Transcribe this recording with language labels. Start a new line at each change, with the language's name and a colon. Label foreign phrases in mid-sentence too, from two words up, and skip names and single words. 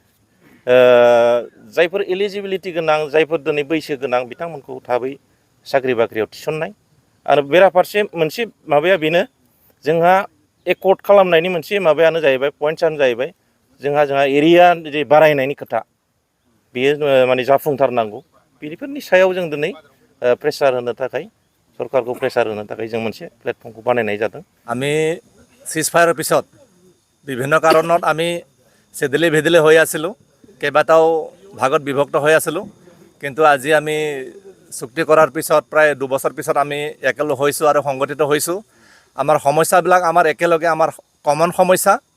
Bodo: जायफोर एलिजिबिलिटि गोनां जायफोर दिनै बैसो गोनां बिथांमोनखौ थाबै साख्रि बाख्रियाव थिसननाय आरो बेराफारसे मोनसे माबाया बेनो जोंहा एकर्ड खालामनायनि मोनसे माबायानो जाहैबाय पइन्टसानो जाहैबाय जोंहा एरिया जे बारायनायनि खोथा बेयो माने जाफुंथारनांगौ बेफोरनि सायाव जों दिनै प्रेसार होनो थाखाय सरकारखौ प्रेसार होनो थाखाय जों मोनसे प्लेटफर्मखौ बानायनाय जादों
Assamese: আমি চিজফায়াৰৰ পিছত বিভিন্ন কাৰণত আমি চেদিলি ভেদিলি হৈ আছিলোঁ কেইবাটাও ভাগত বিভক্ত হৈ আছিলোঁ কিন্তু আজি আমি চুক্তি কৰাৰ পিছত প্ৰায় 2 বছৰ পিছত আমি একেলগ হৈছোঁ আৰু সংগঠিত হৈছোঁ আমাৰ সমস্যাবিলাক আমাৰ একেলগে আমাৰ কমন সমস্যা